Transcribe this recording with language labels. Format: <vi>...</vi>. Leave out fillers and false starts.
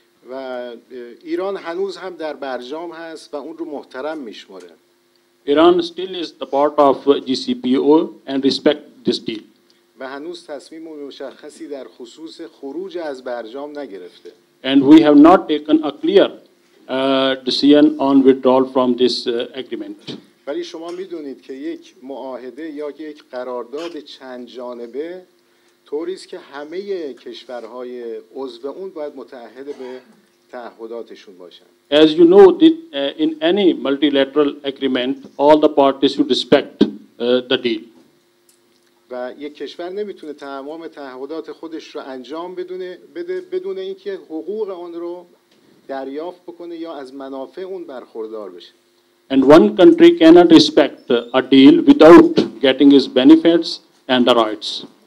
<fa>و ایران هنوز هم در برجام هست و اون رو محترم میشماره.</fa> <en>Iran still is the part of GCPO and respect this deal.</en> <fa>و هنوز تصمیم مشخصی در خصوص خروج از برجام نگرفته.</fa> <en>And we have not taken a clear decision on withdrawal from this agreement.</en> <fa>ولی شما میدونید که یک معاهده یا یک قرارداد چند جانبه طوری است که همه کشورهای عضو اون باید متعهد به تعهداتشون باشن.</fa> <en>As you know, in any multilateral agreement, all the parties should respect the deal.</en> <fa>و یک کشور نمیتونه تمام تعهدات خودش رو انجام بده بدون اینکه حقوق اون رو دریافت بکنه یا از منافع اون برخوردار بشه.</fa> <en>And one country cannot respect a deal without getting its benefits and the rights.</en>